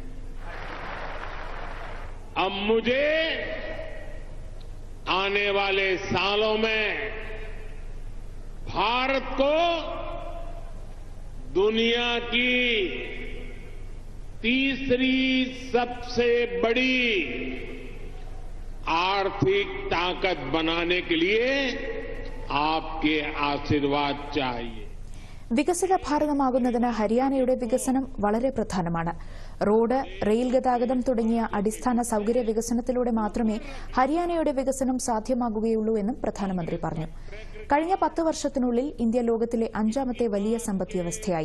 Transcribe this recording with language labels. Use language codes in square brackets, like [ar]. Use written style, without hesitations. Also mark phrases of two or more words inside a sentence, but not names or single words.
[hi] अब मुझे आने वाले सालों में भारत को दुनिया की तीसरी सबसे बड़ी आर्थिक ताकत बनाने के लिए आपके आशीर्वाद चाहिए. [ml] വികസിത ഭാരതമാകുന്നതിന് ഹരിയാനയുടെ വികസനം വളരെ പ്രധാനമാണ്. റോഡ്, റെയിൽ ഗതാഗതം തുടങ്ങിയ അടിസ്ഥാന സൌകര്യ വികസനത്തിലൂടെ മാത്രമേ ഹരിയാനയുടെ വികസനം സാധ്യമാകുകയുള്ളൂ എന്നും പ്രധാനമന്ത്രി പറഞ്ഞു. കഴിഞ്ഞ 10 വർഷത്തിനുള്ളിൽ ഇന്ത്യ ലോകത്തിലെ 5ാമത്തെ വലിയ സമ്പദ്വ്യവസ്ഥയായി.